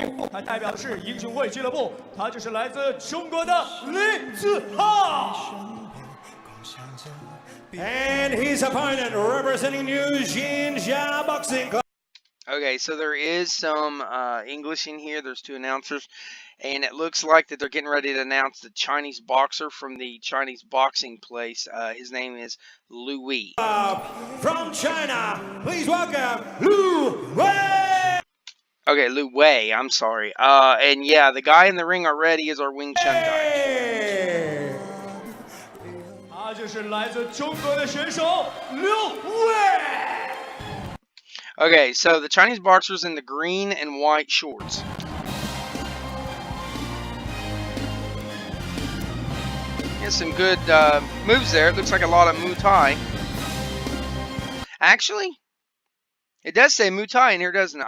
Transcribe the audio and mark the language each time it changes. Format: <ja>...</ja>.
<zh>他代表的是英雄会俱乐部，他就是来自中国的李子浩。</zh> <en>And his opponent representing New Xinjiang Boxing Club. Okay, so there is some English in here. There's two announcers, and it looks like that they're getting ready to announce the Chinese boxer from the Chinese boxing place. His name is Lu Wei. From China, please welcome Lu Wei. Okay, Lu Wei. I'm sorry. And yeah, the guy in the ring already is our Wing Chun guy.</en> <zh>他就是来自中国的选手刘伟。</zh> <en>Okay, so the Chinese boxer's in the green and white shorts. Has some good moves there. It looks like a lot of Muay Thai. Actually, it does say Muay Thai in here, doesn't it?</en>